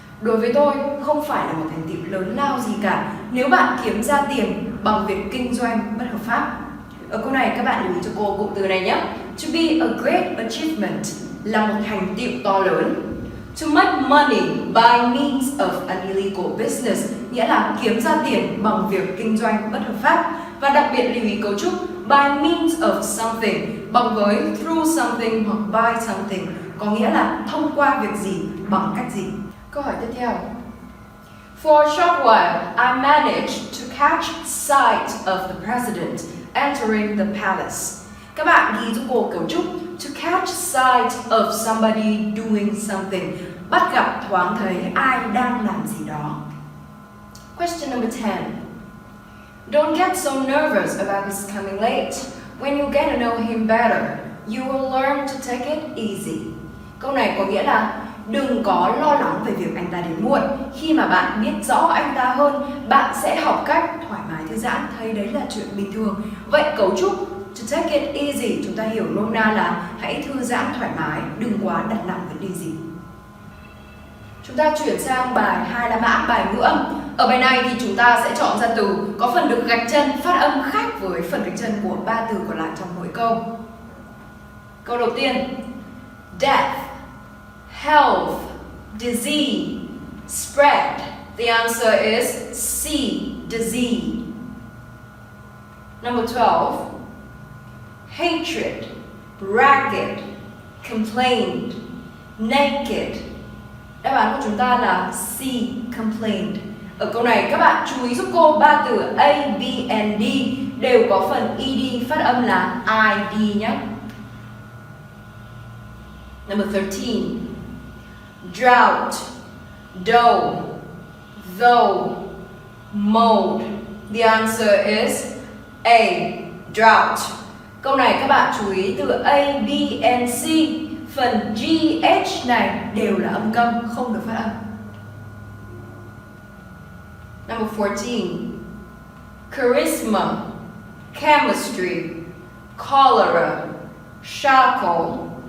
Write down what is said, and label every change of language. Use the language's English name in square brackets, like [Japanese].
[Vietnamese] Đối với tôi, không phải là một thành tựu lớn lao gì cả nếu bạn kiếm ra tiền bằng việc kinh doanh bất hợp pháp. Ở câu này các bạn lưu ý cho cô cụm từ này nhé. [English] To be a great achievement [Vietnamese] là một thành tựu to lớn. [English] To make money by means of an illegal business [Vietnamese] nghĩa là kiếm ra tiền bằng việc kinh doanh bất hợp pháp. Và đặc biệt lưu ý cấu trúc [English] by means of something, [Vietnamese] bằng với [English] through something [Vietnamese] hoặc [English] by something, [Vietnamese] có nghĩa là thông qua việc gì, bằng cách gì. Câu hỏi tiếp theo. [English] For a short while, I managed to catch sight of the president entering the palace. [Vietnamese] Các bạn ghi giúp cô cấu trúc [English] to catch sight of somebody doing something, [Vietnamese] bắt gặp thoáng thấy ai đang làm gì đó. [English] Question number 10. Don't get so nervous about his coming late. When you get to know him better, you will learn to take it easy. [Vietnamese] Câu này có nghĩa là đừng có lo lắng về việc anh ta đến muộn. Khi mà bạn biết rõ anh ta hơn, bạn sẽ học cách thoải mái thư giãn, thấy đấy là chuyện bình thường. Vậy cấu trúc [English] to take it easy [Vietnamese] chúng ta hiểu nôm na là hãy thư giãn thoải mái, đừng quá đặt nặng vấn đề gì. Chúng ta chuyển sang bài 2 la mã, bài ngữ âm. Ở bài này thì chúng ta sẽ chọn ra từ có phần được gạch chân, phát âm khác với phần gạch chân của 3 từ còn lại trong mỗi câu. Câu đầu tiên, death, health, disease, spread. [English] The answer is C, disease. Number 12, hatred, ragged, complained, naked. [Vietnamese] Đáp án của chúng ta là C, complained. Ở câu này các bạn chú ý giúp cô 3 từ A, B, and D đều có phần ED phát âm là ID nhé. [English] Number 13. Drought, dough, though, mold. The answer is A, drought. [Vietnamese] Câu này các bạn chú ý từ A, B, and C. Phần GH này đều là âm câm, không được phát âm. [English] Number 14. Charisma, chemistry, cholera, shackle.